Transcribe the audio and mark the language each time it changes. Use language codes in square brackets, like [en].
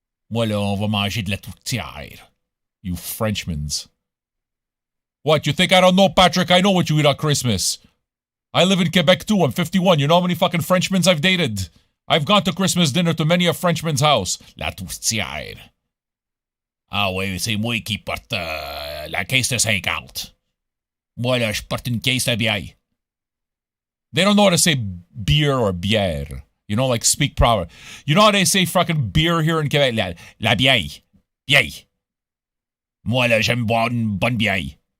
[fr] Moi, là, on va manger de la tourtière. [en] You Frenchmans. What, you think I don't know, Patrick? I know what you eat on Christmas. I live in Quebec too, I'm 51. You know how many fucking Frenchmans I've dated? I've gone to Christmas dinner to many a Frenchman's house. [fr] La tourtière. Ah ouais, c'est moi qui porte la caisse de 50. Moi là, je porte une caisse de bière. [en] They don't know how to say beer or bière. Like speak proper. You know how they say fucking beer here in Quebec? [fr] La bière. Bière. Moi, là, j'aime boire une bonne bière.